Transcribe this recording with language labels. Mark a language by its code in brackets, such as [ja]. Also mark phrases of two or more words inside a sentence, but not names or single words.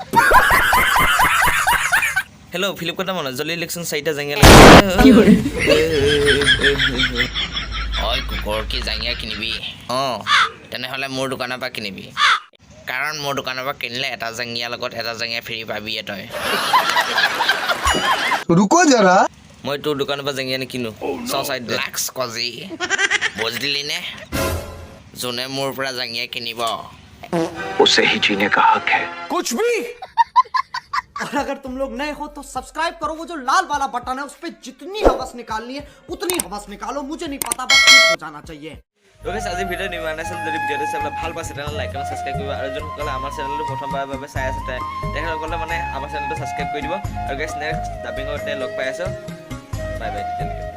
[as] হেল্ল' ফ্লিপকাৰ্টৰ মানুহ জলদি ইলেকশ্যন 4টা জাঙিয়া ঐ কুকুৰ কি জাঙিয়া কিনিবি তেনেহ'লে মোৰ দোকানৰ পৰা কিনিবি কাৰণ মোৰ দোকানৰ পৰা কিনিলে এটা জাঙিয়া লগত এটা জাঙিয়া ফ্ৰী পাবি তই [hi] रुको जरा [as] মই তোৰ দোকানৰ পৰা জাঙিয়া নিকিনো লাক্স কজি বুজিলি নে যোনে মোৰ পৰা জাঙিয়া কিনিব [hi] उसे ही जीने का हक है कुछ भी और अगर तुम लोग नए हो तो सब्सक्राइब करो वो जो लाल वाला बटन है उस पर जितनी हवस निकालनी है उतनी हवस निकालो मुझे नहीं पता बस क्लिक हो जाना चाहिए [as] আজি ভিডিঅ' নিৰ্মাণ আছিল যদি ভিডিঅ'টো চাই ভাল পাইছে তেনেহ'লে লাইক আৰু ছাবস্ক্ৰাইব কৰিব আৰু যোনসকলে আমাৰ চেনেলটো প্ৰথমবাৰৰ বাবে চাই আছে তেখেতসকলে মানে আমাৰ চেনেলটো ছাবস্ক্ৰাইব কৰি দিব আৰু গাইছ [en] next dubbing [as] লগ পাই আছোঁ [en] bye bye